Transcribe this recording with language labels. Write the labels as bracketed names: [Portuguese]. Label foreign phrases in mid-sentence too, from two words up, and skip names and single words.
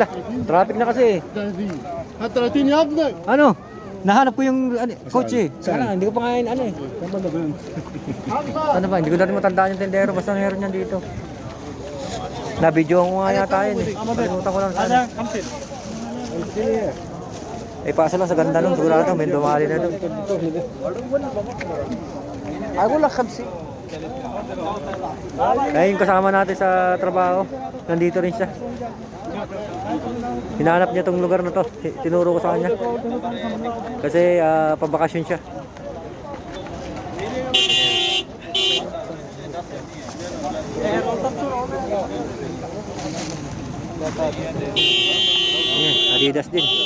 [Filipino] Traffic na kasi. [Arabic] هات 30 يا ابني. [Filipino] Ano? Nahanap ko yung coach eh. Sana, hindi ko pa ngayon ano eh. Ano ba? Hindi ko na rin matandaan yung tendero. Basta meron yan dito. Na-video ko nga yata yun eh. Kalimutan ko lang sana. Eh, pasa lang sa ganda nun. Sigurado, may dumali na doon. [Arabic] اقول لك 50. [Filipino] Kaya yung kasama natin sa trabaho, nandito rin siya. Hinahanap niya tong lugar na to. Tinuro ko sa kanya. Kasi pabakasyon siya. Adidas din.